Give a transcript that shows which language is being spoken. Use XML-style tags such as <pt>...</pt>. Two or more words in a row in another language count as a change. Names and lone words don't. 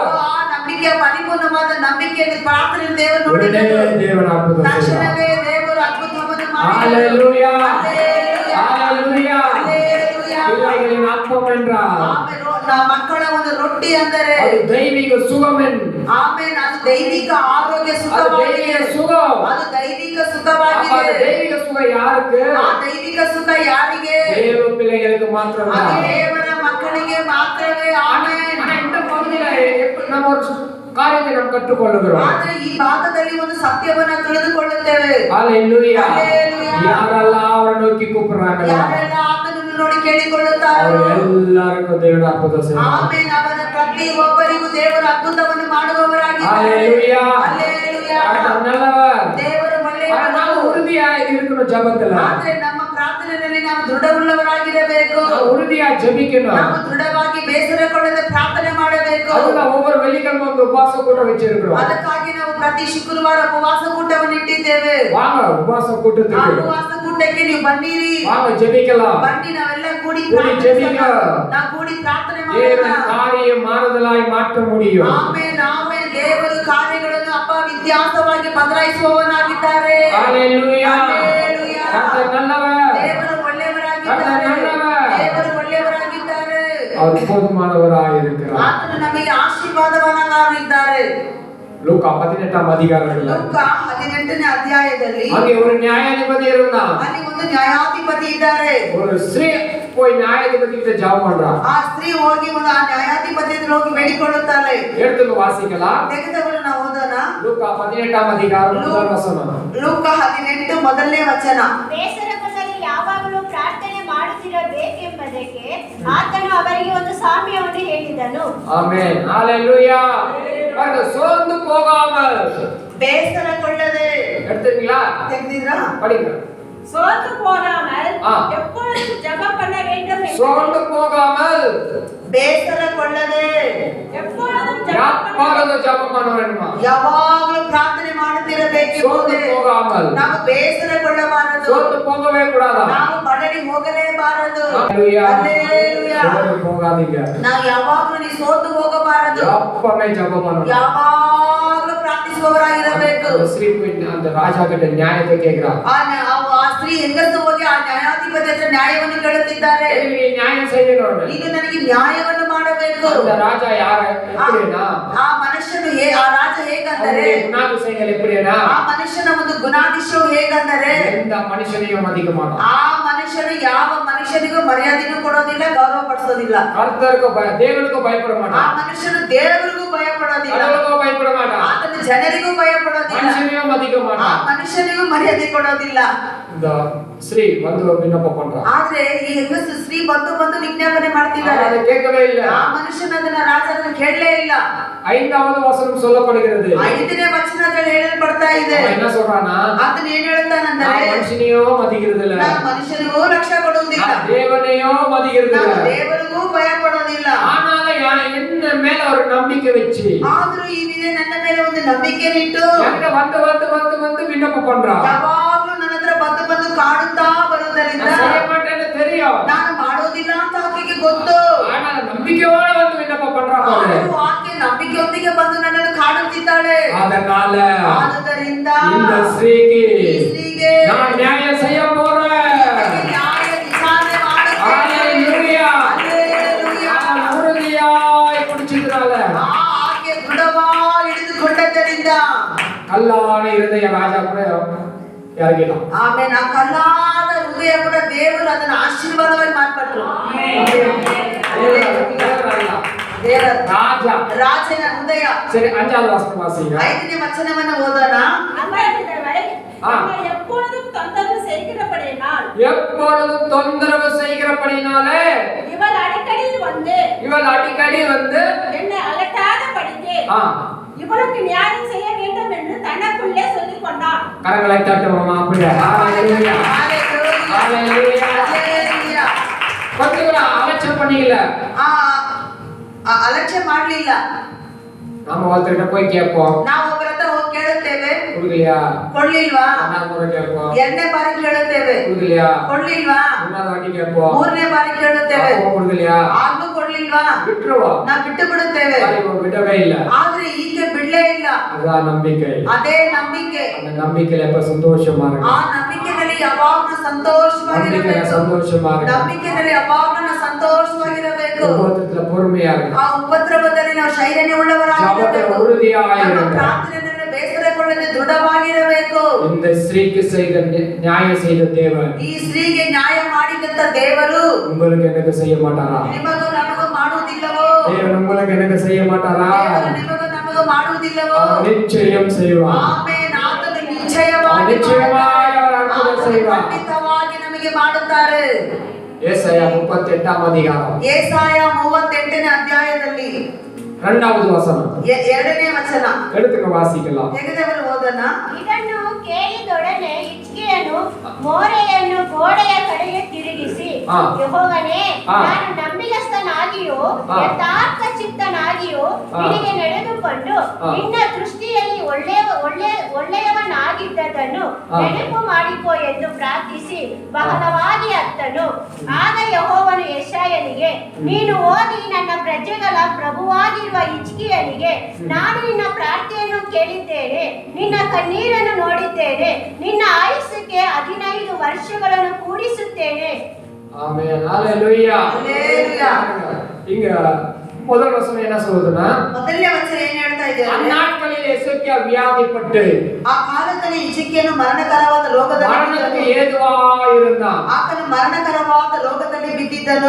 <kn>ಆ ನಂಬಿಕೆಯ ಪರಿಪೂರ್ಣವಾದ ನಂಬಿಕೆಯನ್ನು ಪ್ರಾರ್ಥನೆ ದೇವರು</kn> <ta>உடனே</ta> <kn>ನೋಡಿದರು.</kn> <ta>தேவன் அற்புதம் செய்தார்.</ta> <kn>ತಕ್ಷಣವೇ ದೇವರು ಅದ್ಭುತವನ್ನು ಮಾಡಿದರು.</kn> <ta>ஹalleluya. ஹalleluya. ஹalleluya. ஹalleluya. பிள்ளைகளின் அப்பம் என்றால்</ta> <kn>ಆಮೇಲೆ ಮಕ್ಕಳ ಒಂದು ರೊಟ್ಟಿ ಅಂದರೆ</kn> <ta>அது தெய்வீக சுகம்.</ta> <kn>ಆಮೇಲೆ ಅದು ದೈವಿಕ ಆರೋಗ್ಯ</kn> <ta>அது</ta> <kn>ಸುಖವಾಗಿದೆ.</kn> <ta>தெய்வீக சுகம்.</ta> <kn>ಅದು ದೈವಿಕ</kn> <ta>அப்ப</ta> <kn>ಸುಖವಾಗಿದೆ.</kn> <ta>அது தெய்வீக சுகம் யாருக்கு?</ta> <kn>ಆ ದೈವಿಕ ಸುಖ ಯಾರಿಗೆ?</kn> <ta>தேவ பிள்ளைகளுக்கு மாத்திரம்</ta> <kn>ಅದು</kn> <ta>தான்.</ta> <kn>ದೇವರ ಮಕ್ಕಳಿಗೆ ಮಾತ್ರವೇ. ಆಮೆನ್.</kn> <ta>ஆனா இந்த பகுதியில நம்ம ஒரு காரியத்தை நாம் கற்றுக்கொள்ளுகிறோம்.</ta> <kn>ಆದ್ರೆ ಈ ಭಾಗದಲ್ಲಿ ಒಂದು ಸತ್ಯವನ್ನ ತಿಳಿದುಕೊಳ್ಳುತ್ತೇವೆ.</kn> <ta>ஹalleluya. ஹalleluya. யாரெல்லாம் அவரை நோக்கி கூப்பிடுறாங்களோ</ta> <kn>ಯಾರೆಲ್ಲ ಆತನನ್ನು ನೋಡಿ ಕೇಳಿಕೊಳ್ಳುತ್ತಾರೋ</kn> <ta>அவர் எல்லாருக்கும் தேவன் அற்புதம் செய்வார்.</ta> <kn>ಆಮೆನ್. ಅವರ ಪ್ರತಿ ಒಬ್ಬರಿಗೂ ದೇವರು ಅದ್ಭುತವನ್ನು ಮಾಡುವವರಾಗಿದ್ದಾರೆ.</kn> <ta>ஹalleluya.</ta> <kn>ಹಲ್ಲೆಲೂಯಾ.</kn> <ta>அவர் நல்லவர்.</ta> <kn>ದೇವರು</kn> <ta>ஆனா நாம</ta> <kn>ಒಳ್ಳೆಯವರು.</kn> <ta>உறுதியா இருக்கணும் ஜெபத்துல.</ta> <kn>ಆದ್ರೆ ನಮ್ಮ ಪ್ರಾರ್ಥನೆಯಲ್ಲಿ ನಾವು ದೃಢವುಳ್ಳವರಾಗಿರಬೇಕು.</kn> <ta>ನಾವು ಉறுதியா ஜெபிக்கணும்.</ta> <kn>ನಾವು ದೃಢವಾಗಿ ಬೇಸರಗೊಳ್ಳದೆ ಪ್ರಾರ್ಥನೆ ಮಾಡಬೇಕು.</kn> <ta>அதுல ஒவ்வொரு வெள்ளிக்கிழமை</ta> <kn>ಒಂದು ಉಪವಾಸ ಕೂಟ</kn> <ta>வச்சிருக்கிறோம்.</ta> <kn>ಅದಕ್ಕಾಗಿ ನಾವು ಪ್ರತಿ ಶುಕ್ರವಾರ ಉಪವಾಸ ಕೂಟವನ್ನು ಇಟ್ಟಿದ್ದೇವೆ.</kn> <ta>வாங்க உபவாச</ta> <kn>ಆ</kn> <ta>கூட்டத்துக்கு</ta> <kn>ಉಪವಾಸ ಕೂಟಕ್ಕೆ ನೀವು ಬನ್ನಿರಿ.</kn> <ta>வாங்க ஜெபிக்கலாம்.</ta> <kn>ಬನ್ನಿ, ನಾವೆಲ್ಲ ಕೂಡಿ</kn> <ta>கூடி ஜெபிக்க.</ta> <kn>ನಾವು ಕೂಡಿ ಪ್ರಾರ್ಥನೆ</kn> <ta>தேவன்</ta> <kn>ಮಾಡೋಣ.</kn> <ta>காரியம் மாறுதலாய் மாற்ற முடியும்.</ta> <kn>ಆಮೇಲೆ ಆಮೇಲೆ ದೇವರು ಕಾರ್ಯಗಳನ್ನು ವ್ಯತ್ಯಾಸವಾಗಿ ಬದಲಾಯಿಸುವವನಾಗಿದ್ದಾರೆ.</kn> <ta>ஹalleluya.</ta> <kn>ಹಲ್ಲೆಲೂಯಾ.</kn> <ta>கர்த்தர் நல்லவர்.</ta> <kn>ದೇವರು ಒಳ್ಳೆಯವರಾಗಿದ್ದಾರೆ.</kn> <ta>ಕರ್ತನು நல்லவர்.</ta> <kn>ದೇವರು ಒಳ್ಳೆಯವರಾಗಿದ್ದಾರೆ.</kn> <ta>அவர் போதுமானவராய் இருக்கிறார்.</ta> <kn>ಆತನು ನಮಗೆ ಆಶೀರ್ವಾದವನ್ನಾಗಿದ್ದಾರೆ.</kn> <ta>லூக்கா 18ஆம் அதிகாரத்துல</ta> <kn>ಲೂಕ 18ನೇ ಅಧ್ಯಾಯದಲ್ಲಿ</kn> <ta>அங்கே ஒரு நியாயாதிபதி இருந்தான்.</ta> <kn>ಅಲ್ಲಿ ಒಂದು ನ್ಯಾಯಾಧಿಪತಿ ಇದ್ದಾರೆ.</kn> <ta>ஒரு ஸ்திரீ போய் நியாயாதிபதி கிட்ட ஜெபம் பண்றா.</ta> <kn>ಆ ಸ್ತ್ರೀ ಹೋಗಿ ಒಂದು ಆ ನ್ಯಾಯಾಧಿಪತಿ ಹತ್ರ ಹೋಗಿ ಬೇಡಿಕೊಳ್ಳುತ್ತಾಳೆ.</kn> <ta>எடுத்து வாசிக்கலாம்.</ta> <kn>ತೆಗೆದವರು ನಾವು ಓದೋಣ.</kn> <ta>லூக்கா 18ஆம் அதிகாரம் முதல் வசனம்.</ta> <kn>ಲೂಕ 18 ಮೊದಲನೇ ವಚನ. ಬೇಸರದಲ್ಲಿ ಯಾವಾಗಲೂ ಪ್ರಾರ್ಥನೆ ಮಾಡುತ್ತಿರಬೇಕೆಂಬುದಕ್ಕೆ ಆತನು ಅವರಿಗೆ ಒಂದು ಸಾಮ್ಯವನ್ನು ಹೇಳಿದನು.</kn> <ta>ஆமென். ஹalleluya. பாருங்க, சோர்ந்து போகாமல்.</ta> <kn>ಬೇಸರಗೊಳ್ಳದೆ.</kn> <ta>எடுத்தீங்களா?</ta> <kn>ತೆಗೆದಿದ್ರಾ?</kn> <ta>படிங்க. சோர்ந்து போகாமல் ஆ. எப்பொழுதும் ஜெபம் பண்ண வேண்டும் என்று சோர்ந்து போகாமல்</ta> <kn>ಬೇಸರಗೊಳ್ಳದೆ</kn> <ta>எப்பொழுதும் ಯಾವಾಗಲೂ ಜಪ பண்ண வேண்டுமா?</ta> <kn>ಯಾವಾಗಲೂ ಪ್ರಾರ್ಥನೆ ಮಾಡುತ್ತಿರಬೇಕು.</kn> <ta>சோர்ந்து போகாமல்.</ta> <kn>ನಾವು ಬೇಸರಗೊಳ್ಳಬಾರದು.</kn> <ta>சோர்ந்து போகவே கூடாதா?</ta> <kn>ನಾವು ಬಡಲಿ ಹೋಗಲೇಬಾರದು.</kn> <ta>ஹalleluya.</ta> <kn>ಹಲ್ಲೆಲೂಯಾ.</kn> <ta>சோர்ந்து போகாதீங்க.</ta> <kn>ನಾವು ಯಾವಾಗಲೂ ನೀ ಸೋತು ಹೋಗಬಾರದು.</kn> <ta>எப்பவுமே ஜெபம் பண்ணணும்.</ta> <kn>ಯಾವಾಗಲೂ ಪ್ರಾರ್ಥಿಸುವವರಾಗಿರಬೇಕು.</kn> <ta>அந்த ஸ்திரீ போய் அந்த ராஜா கிட்ட நியாயத்தை கேக்குறா.</ta> <kn>ಆ ಸ್ತ್ರೀ ಹೆಂಗಸು ಹೋಗಿ ಆ ನ್ಯಾಯಾಧಿಪತಿ ಹತ್ರ ನ್ಯಾಯವನ್ನು ಕೇಳುತ್ತಿದ್ದಾರೆ.</kn> <ta>நீ நியாயம் செய்யணும்.</ta> <kn>ಈಗ ನನಗೆ ನ್ಯಾಯವನ್ನು ಮಾಡಬೇಕು.</kn> <ta>அந்த ராஜா யாரு? எப்படினா?</ta> <kn>ಆ ಮನುಷ್ಯನು ಆ ರಾಜ ಹೇಗಂದರೆ</kn> <ta>ಗುಣಾತಿಶಯಗಳು எப்படினா?</ta> <kn>ಆ ಮನುಷ್ಯನ ಒಂದು ಗುಣಾತಿಶಯವು ಹೇಗಂದರೆ</kn> <ta>எந்த மனுஷனையும் மதிக்க மாட்டான்.</ta> <kn>ಆ ಮನುಷ್ಯನು ಯಾವ ಮನುಷ್ಯನಿಗೂ ಮರ್ಯಾದೆಯನ್ನು ಕೊಡೋದಿಲ್ಲ, ಗೌರವ ಪಡಿಸೋದಿಲ್ಲ.</kn> <ta>கர்த்தருக்கு தேவனுக்கு பயப்பட</ta> <kn>ಆ</kn> <ta>மாட்டான்.</ta> <kn>ಮನುಷ್ಯನು ದೇವರಿಗೂ ಭಯ ಪಡೋದಿಲ್ಲ.</kn> <ta>கடவுளுக்கு பயப்பட மாட்டான்.</ta> <kn>ಆತನು ಜನರಿಗೂ ಭಯ ಪಡೋದಿಲ್ಲ.</kn> <ta>மனுஷனையும் மதிக்க</ta> <kn>ಆ</kn> <ta>மாட்டான்.</ta> <kn>ಮನುಷ್ಯನಿಗೂ ಮರ್ಯಾದೆ ಕೊಡೋದಿಲ್ಲ.</kn> <ta>இந்த ஸ்ரீ வந்து விண்ணப்பம் பண்றான்.</ta> <kn>ಆದ್ರೆ ಈ ಹೆಂಗಸು ಸ್ತ್ರೀ ಬಂದು ವಿಜ್ಞಾಪನೆ ಮಾಡ್ತಿದ್ದಾರೆ.</kn> <ta>அதை கேட்கவே இல்ல.</ta> <kn>ಆ ಮನುಷ್ಯನ ಅದನ್ನ ರಾಜನ ಕೇಳಲೇ ಇಲ್ಲ.</kn> <ta>5வது வசனம் சொல்லப்படுகிறது.</ta> <kn>5ನೇ ವಚನದಲ್ಲಿ ಹೇಳಲ್ಪಡ್ತಾ ಇದೆ.</kn> <ta>அவன் என்ன சொல்றானா?</ta> <kn>ಆತನು ಏನ್ ಹೇಳ್ತಾನಂದ್ರೆ</kn> <ta>மனுஷனையோ மதிக்கிறது இல்ல.</ta> <kn>ನಾನು ಮನುಷ್ಯನಿಗೂ ರಕ್ಷೆ ಕೊಡುವುದಿಲ್ಲ,</kn> <ta>தேவனையோ மதிக்கிறது</ta> <kn>ನಾನು</kn> <ta>இல்ல.</ta> <kn>ದೇವರಿಗೂ ಭಯ ಪಡೋದಿಲ್ಲ.</kn> <ta>ஆனாலும் என்ன மேல ஒரு நம்பிக்கை வச்சு</ta> <kn>ಆದ್ರೂ ಈ ವಿಧೆ ನನ್ನ ಮೇಲೆ ಒಂದು ನಂಬಿಕೆ ಇಟ್ಟು</kn> <ta>என்கிட்ட வந்து விண்ணப்பம் பண்றான்.</ta> <kn>ಯಾವಾಗ್ಲೂ ನನ್ನ ಹತ್ರ ಬಂದು ಕಾಡುತ್ತಾ ಬರುವುದರಿಂದ</kn> <ta>நான் செய்ய மாட்டேன்னு தெரியும்.</ta> <kn>ನಾನು ಮಾಡೋದಿಲ್ಲ ಅಂತ ಆಕೆಗೆ ಗೊತ್ತು.</kn> <ta>ஆனா நம்பிக்கையோட வந்து விண்ணப்பம் பண்றான் பாரு.</ta> <kn>ಆದರೂ ಆಕೆ ನಂಬಿಕೆಯೊಂದಿಗೆ ಬಂದು ನನ್ನನ್ನು ಕಾಡುತ್ತಿದ್ದಾಳೆ.</kn> <ta>அதனால</ta> <kn>ಆದುದರಿಂದ</kn> <ta>இந்த ஸ்திரீக்கு</ta> <kn>ಈ ಸ್ತ್ರೀಗೆ</kn> <ta>நான் நியாயம் செய்ய போறேன்.</ta> <kn>ನ್ಯಾಯ ವಿಚಾರಣೆ ಮಾಡುತ್ತೇನೆ.</kn> <ta>ஹalleluya.</ta> <kn>ಹಲ್ಲೆಲೂಯಾ.</kn> <ta>நான் உறுதியாய் பிடிச்சிட்டதால</ta> <kn>ಆಕೆ ದೃಢವಾಗಿ ಹಿಡಿದುಕೊಂಡದ್ದರಿಂದ</kn> <ta>கல்லான இருதய ராஜா கூட இறங்கிட்டான்.</ta> <kn>ಆಮೇಲೆ ಆ ಕಲ್ಲಾದ ಹೃದಯ ಕೂಡ ದೇವರು ಅದನ್ನು ಆಶೀರ್ವಾದವಾಗಿ ಮಾರ್ಪಟ್ರು. ದೇವರ</kn> <ta>ராஜா</ta> <kn>ರಾಜನ ಹೃದಯ.</kn> <ta>சரி, 5வது வசனம் வாசிங்க.</ta> <kn>5ನೇ ವಚನವನ್ನು ಓದೋಣ.</kn> <ta>அவர்கள் எப்பொழுதும் தொந்தரவு செய்கிறபடியினால் எப்பொழுதும் தொந்தரவு செய்கிறபடினாலே இவள் அடிக்கடி வந்து என்னை அலட்டாதபடிக்கு இவளுக்கு நியாயம் செய்ய வேண்டும் என்று தனக்குள்ளே சொல்லிக் கொண்டான். கரங்களை தட்டுவோமா? அப்படியே ஹalleluya. ஹalleluya.</ta> <kn>ಹಲ್ಲೆಲೂಯಾ.</kn> <ta>கொஞ்சம் கூட அலட்சியம் பண்ணீங்கல.</ta> <kn>ಅಲಕ್ಷ್ಯ ಮಾಡ್ಲಿಲ್ಲ.</kn> <ta>நாம ஒருத்தர்கிட்ட போய் கேட்போம்.</ta> <kn>ನಾವು ಒಬ್ಬರ ಹತ್ರ ಹೋಗಿ ಕೇಳುತ್ತೇವೆ,</kn> <ta>கொடுக்கலையா?</ta> <kn>ಕೊಡ್ಲಿಲ್ವಾ?</kn> <ta>ரெண்டாவது முறை கேட்போம்.</ta> <kn>2ನೇ ಬಾರಿ ಕೇಳುತ್ತೇವೆ,</kn> <ta>கொடுக்கலையா?</ta> <kn>ಕೊಡ್ಲಿಲ್ವಾ?</kn> <ta>மூணாவது வாட்டி கேட்போம்.</ta> <kn>3ನೇ ಬಾರಿ ಕೇಳುತ್ತೇವೆ,</kn> <ta>அப்போ கொடுக்கலையா?</ta> <kn>ಆಗ್ಲೂ ಕೊಡ್ಲಿಲ್ವಾ?</kn> <ta>விட்டுருவோம்.</ta> <kn>ನಾವು ಬಿಟ್ಟು ಬಿಡುತ್ತೇವೆ.</kn> <ta>இப்போ விடவே இல்ல.</ta> <kn>ಆದ್ರೆ ಈಕೆ ಬಿಡ್ಲೇ ಇಲ್ಲ.</kn> <ta>அதான் நம்பிக்கை.</ta> <kn>ಅದೇ ನಂಬಿಕೆ.</kn> <ta>அந்த நம்பிக்கையில எப்ப சந்தோஷமா</ta> <kn>ಆ</kn> <ta>இருக்கு.</ta> <kn>ನಂಬಿಕೆಯಲ್ಲಿ ಯಾವಾಗಲೂ ಸಂತೋಷವಾಗಿರಬೇಕು.</kn> <ta>சந்தோஷமா இருக்கு.</ta> <kn>ನಂಬಿಕೆಯಲ್ಲಿ ಯಾವಾಗಲೂ ಸಂತೋಷವಾಗಿರಬೇಕು.</kn> <ta>உபத்திரத்துல பொறுமையா இருக்கு.</ta> <kn>ಆ ಉಪದ್ರವದಲ್ಲಿ ನಾವು ಶೈರ್ಯ ಉಳ್ಳವರಾಗಿರಬೇಕು.</kn> <ta>உறுதியாயிருக்கு.</ta> <kn>ಪ್ರಾರ್ಥನೆಯಲ್ಲಿ ಬೇಸರಗೊಳ್ಳದೆ ದೃಢವಾಗಿರಬೇಕು.</kn> <ta>இந்த ஸ்திரீக்கு செய்த நியாயம் செய்த தேவன்</ta> <kn>ಈ ಸ್ತ್ರೀಗೆ ನ್ಯಾಯ ಮಾಡಿದಂತ ದೇವರು</kn> <ta>உங்களுக்கு எனக்கு செய்ய மாட்டாரா?</ta> <kn>ನಿಮಗೂ ನಮಗೂ ಮಾಡುವುದಿಲ್ಲವೋ?</kn> <ta>தேவன் உங்களுக்கு எனக்கு செய்ய மாட்டாரா?</ta> <kn>ದೇವರು ನಿಮಗೂ ನಮಗೂ ಮಾಡುವುದಿಲ್ಲವೋ?</kn> <ta>நிச்சயம் செய்வார்.</ta> <kn>ಆಮೆನ್. ಆತನು ನಿಶ್ಚಯವಾಗಿ</kn> <ta>நிச்சயமாய் அவர் அற்புதம் செய்வார்.</ta> <kn>ಖಂಡಿತವಾಗಿ ನಮಗೆ ಮಾಡುತ್ತಾರೆ.</kn> <ta>ஏசாயா 38ஆம் அதிகாரம்</ta> <kn>ಯೆಶಾಯ 38ನೇ ಅಧ್ಯಾಯದಲ್ಲಿ</kn> <ta>2வது வசனம்</ta> <kn>2ನೇ ವಚನ</kn> <ta>எடுத்துக்க வாசிக்கலாம்.</ta> <kn>ತೆಗೆದವರು ಓದೋಣ. ಇದನ್ನು ಕೇಳಿದೊಡನೆ ಹಿಜ್ಕೀಯನು ಮೋರೆಯನ್ನು ಗೋಡೆಯ ಕಡೆಗೆ ತಿರುಗಿಸಿ, ಯೆಹೋವನೇ, ನಾನು ನಂಬಿಗಸ್ತನಾಗಿಯೂ ಯಥಾರ್ಥ ಚಿತ್ತನಾಗಿಯೂ ನಿನಗೆ ನಡೆದುಕೊಂಡು ನಿನ್ನ ದೃಷ್ಟಿಯಲ್ಲಿ ಒಳ್ಳೆಯವನಾಗಿದ್ದದನ್ನು ನೆನಪು ಮಾಡಿಕೋ ಎಂದು ಪ್ರಾರ್ಥಿಸಿ ಬಹಳವಾಗಿ ಅತ್ತನು. ಆಗ ಯೆಹೋವನು ಯೆಶಾಯನಿಗೆ, ನೀನು ಹೋಗಿ ನನ್ನ ಪ್ರಜೆಗಳ ಪ್ರಭುವಾಗಿರುವ ಹಿಜ್ಕೀಯನಿಗೆ, ನಾನು ನಿನ್ನ ಪ್ರಾರ್ಥನೆಯನ್ನು ಕೇಳಿದ್ದೇನೆ, ನಿನ್ನ ಕಣ್ಣೀರನ್ನು ನೋಡಿದ್ದೇನೆ, ನಿನ್ನ ಆಯುಷ್ಯಕ್ಕೆ 15 ವರ್ಷಗಳನ್ನು ಕೂಡಿಸುತ್ತೇನೆ.</kn> <ta>ஆமென். ஹalleluya. ஹalleluya. இங்க முதல் வசனம் என்ன சொல்லுதுன்னா,</ta> <kn>ಮೊದಲನೇ ವಚನ ಏನ್ ಹೇಳ್ತಾ ಇದೆ ಅಂದ್ರೆ,</kn> <ta>அந்நாட்களில் எசேக்கியா வியாதிப்பட்டு</ta> <kn>ಆ ಕಾಲದಲ್ಲಿ ಹಿಜ್ಕೀಯನು ಮರಣಕರವಾದ ರೋಗದಲ್ಲಿ</kn> <ta>மரணத்துக்கு</ta> <kn>ಬಿದ್ದನು.</kn> <ta>ஏதுவா இருந்தான்.</ta> <kn>ಆತನು ಮರಣಕರವಾದ ರೋಗದಲ್ಲಿ ಬಿದ್ದಿದ್ದನು.</kn>